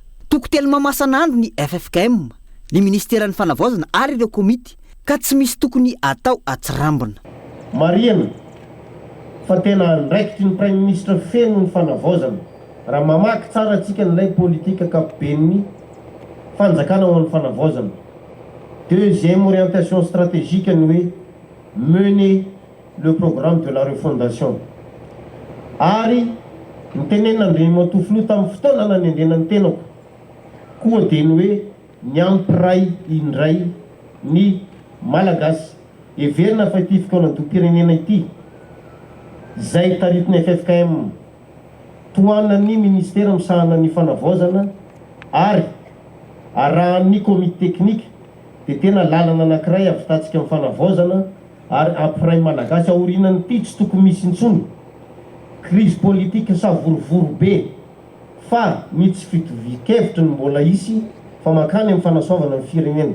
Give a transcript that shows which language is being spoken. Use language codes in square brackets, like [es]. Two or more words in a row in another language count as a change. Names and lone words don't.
[mg] Tokotelo mamasan'andro ny FFKM, ny ministeran'ny fanavaozana ary ireo komity ka tsy misy tokony atao atsirambina. Marihana fa tena ndraikitry ny [fr] Premier Ministre [mg] feno ny fanavaozana raha mamaky tsara antsika n'ilay politika ankapobeny fanjakana ho an'ny fanavaozana. [fr] Deuxième orientation stratégique ny hoe mener le programme de la refondation. [mg] Ary ny tenenandreny matofilo tamin'ny fotoana nanendena ny tenako koa dia ny hoe ny ampiray indray ny malagasy heverina fa ity fidionan-doham-pirenena ity zay taritiny FFKM tohanany ministera misahana ny fanavaozana ary arahan'ny komite teknika dia tena lalana anankiray avitatsika amin'ny fanavaozana ary ampiray malagasy aorinany ity tsy tokony misy intsony [fr] crise politique [mg] sa vorovoro be fa ny tsy fitovikevitra ny mbola isy fa makany amin'ny fanasoavana ny firenena.